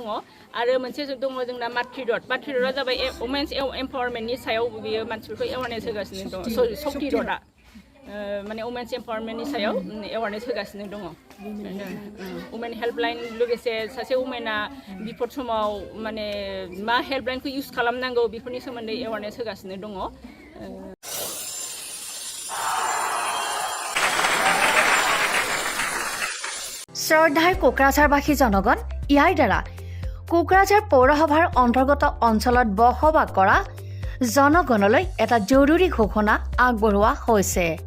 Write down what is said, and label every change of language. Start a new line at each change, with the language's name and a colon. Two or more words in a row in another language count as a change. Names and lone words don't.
Bodo: आरो मोनसे दङ जोंना मातृ रथआ जाबाय
English: women's empowerment-ni
Bodo: सायाव बेयो मानसिफोरखौ एवारनेस होगासिनो दङ। शक्ति रथआ माने
English: women's empowerment-ni
Bodo: सायाव एवारनेस होगासिनो दङ।
English: women helpline
Bodo: लोगोसे सासे वुमेना बिपद समाव माने मा हेल्पलाइनखौ इउज खालामनांगौ बेफोरनि सोमोन्दै एवारनेस होगासिनो दङ।
Assamese: শ্ৰদ্ধাৰ কোকৰাঝাৰবাসী জনগণ ইয়াৰ দ্বাৰা কোকৰাঝাৰ পৌৰসভাৰ অন্তৰ্গত অঞ্চলত বসবাস কৰা জনগণলৈ এটা জৰুৰী ঘোষণা আগবঢ়োৱা হৈছে।